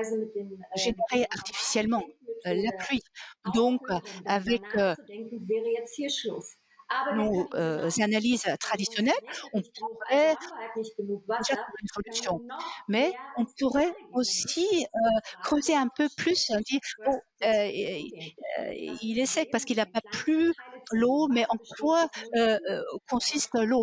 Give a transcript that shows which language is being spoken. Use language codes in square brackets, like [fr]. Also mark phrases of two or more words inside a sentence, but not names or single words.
[fr] générée artificiellement, la [de] mit [fr] pluie. Donc [de] aufhören, darüber [fr] avec, [de] nachzudenken, wäre jetzt hier Schluss. [fr] nos, analyses traditionnelles, on pourrait déjà trouver une solution. Mais on pourrait aussi, creuser un peu plus, dire: «Bon, il est sec parce qu'il n'a pas plu l'eau, mais en quoi, consiste l'eau?»